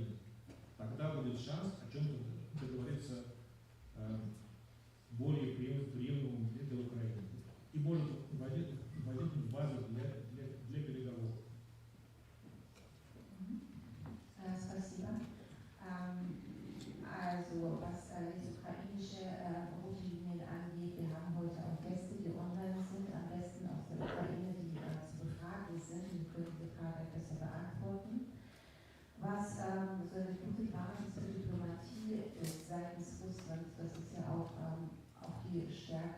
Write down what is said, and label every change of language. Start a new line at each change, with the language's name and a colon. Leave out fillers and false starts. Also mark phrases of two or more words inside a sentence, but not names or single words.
Russian: Тогда будет шанс о чем-то договориться более приемлемым для Украины. И может возникнуть базу для переговоров. Спасибо.
German: Also was das ukrainische rote Linien angeht, wir haben heute auch Gäste, die online sind, am besten aus der Ukraine, die zu befragen sind. Wir können diese Frage besser beantworten. Was so eine gute Basis für Diplomatie ist seitens Russlands, das ist ja auch die Stärke.